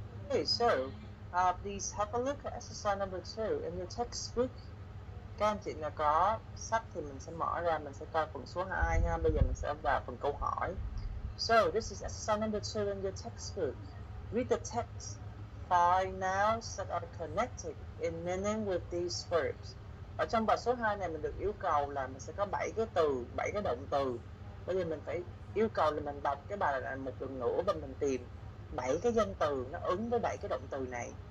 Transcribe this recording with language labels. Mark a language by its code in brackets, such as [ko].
[en] Okay, so please have a look at exercise number 2 in your textbook. [vi] Các anh chị nào có sách thì mình sẽ mở ra, mình sẽ coi phần số 2 ha. Bây giờ mình sẽ vào phần câu hỏi. [en] So this is exercise number 2 in your textbook. Read the text. Find nouns that are connected in meaning with these verbs. [vi] Ở trong bài số 2 này mình được yêu cầu là mình sẽ có 7 cái từ, 7 cái động từ. Bây giờ mình phải yêu cầu là mình đọc cái bài này một lần nữa và mình tìm 7 cái danh từ nó ứng với 7 cái động từ này.